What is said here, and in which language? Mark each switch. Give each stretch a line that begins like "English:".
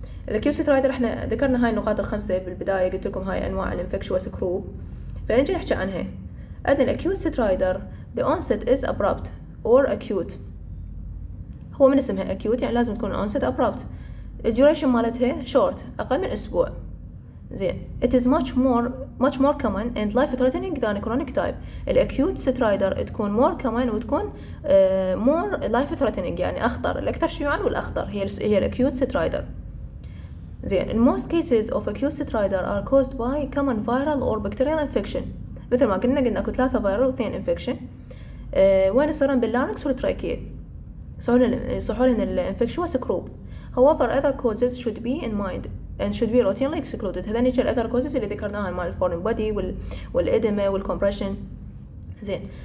Arabic: الاكيوت سترايدر احنا ذكرنا هاي النقاط الخمسه بالبدايه، قلت لكم هاي انواع الانفكشوس كروب، فنجي نحكي عنها. عندنا الاكيوت سترايدر
English: the onset is abrupt or acute،
Arabic: هو من اسمها acute يعني لازم تكون onset abrupt. الديوريشن مالتها short أقل من أسبوع. زين.
English: it is much more common and life threatening than chronic type.
Arabic: الأكيوت سترايدر تكون more common وتكون more life threatening، يعني أخطر، الأكثر شيوعا والأخطر هي الأكيوت سترايدر. زين.
English: most cases of acute stridor are caused by common viral or bacterial infection.
Arabic: مثل ما قلنا اكو 3 viral و2 infection. وين يصيرون باللارنكس والتراكية، يصحون الانفكشوس كروب.
English: however other causes should be in mind and should be routinely excluded.
Arabic: هذا نيجي other causes اللي ذكرناها مال الفورين بودي والإدمة والكمبريشن. زين.